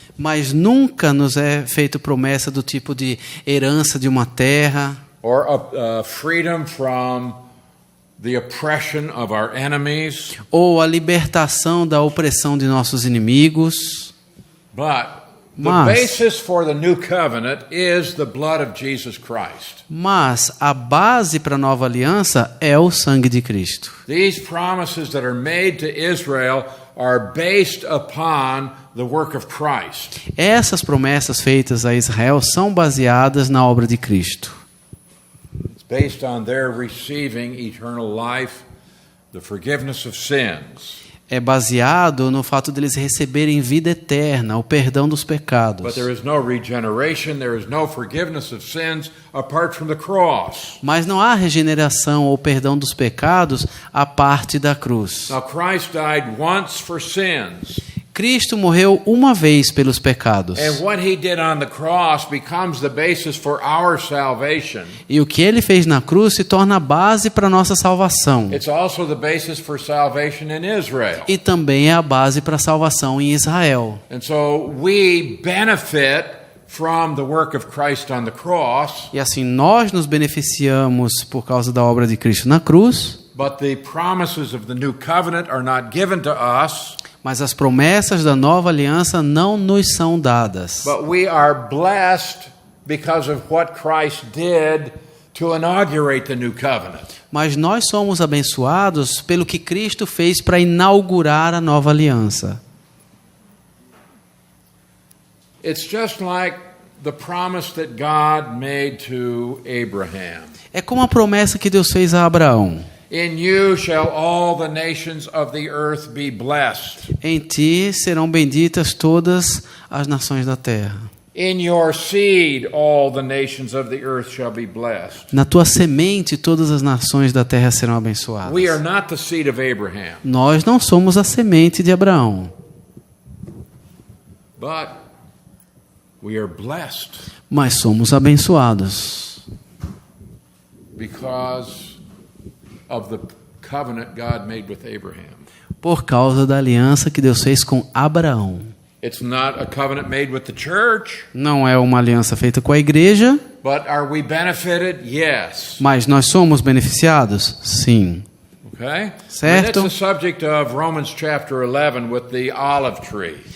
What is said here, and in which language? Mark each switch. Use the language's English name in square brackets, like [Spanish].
[Portuguese] mas nunca nos é feito promessa do tipo de herança de uma terra, [English] or freedom from the oppression of our enemies. [Portuguese] ou a libertação da opressão de nossos inimigos. [English] But the [Portuguese] Mas- [English] basis for the new covenant is the blood of Jesus Christ. [Portuguese] Mas a base para a nova aliança é o sangue de Cristo. [English] These promises that are made to Israel are based upon the work of Christ. [Portuguese] Essas promessas feitas a Israel são baseadas na obra de Cristo. [English] It's based on their receiving eternal life, the forgiveness of sins. [Portuguese] é baseado no fato deles receberem vida eterna, o perdão dos pecados. [English] But there is no regeneration, there is no forgiveness of sins apart from the cross. [Portuguese] Mas não há regeneração ou perdão dos pecados à parte da cruz. [English] Now, Christ died once for sins. [Portuguese] Cristo morreu uma vez pelos pecados. [English] And what he did on the cross becomes the basis for our salvation. [Portuguese] E o que ele fez na cruz se torna a base para a nossa salvação. [English] It's also the basis for salvation in Israel. [Portuguese] E também é a base para a salvação em Israel. [English] And so we benefit from the work of Christ on the cross, [Portuguese] E assim nós nos beneficiamos por causa da obra de Cristo na cruz, [English] but the promises of the new covenant are not given to us, [Portuguese] mas as promessas da nova aliança não nos são dadas. [English] but we are blessed because of what Christ did to inaugurate the new covenant. [Portuguese] Mas nós somos abençoados pelo que Cristo fez para inaugurar a nova aliança. [English] It's just like the promise that God made to Abraham. [Portuguese] É como a promessa que Deus fez a Abraão. [English] In you shall all the nations of the earth be blessed. [Portuguese] Em ti serão benditas todas as nações da terra. [English] In your seed all the nations of the earth shall be blessed. [Portuguese] Na tua semente todas as nações da terra serão abençoadas. [English] We are not the seed of Abraham, [Portuguese] Nós não somos a semente de Abraão, [English] but we are blessed [Portuguese] mas somos abençoados [English] because of the covenant God made with Abraham. [Portuguese] por causa da aliança que Deus fez com Abraão. [English] It's not a covenant made with the church, [Portuguese] Não é uma aliança feita com a igreja, [English] but are we benefited? Yes. [Portuguese] mas nós somos beneficiados? Sim. [English] Okay? [Portuguese] Certo. [English] And that's the subject of Romans chapter 11 with the olive tree.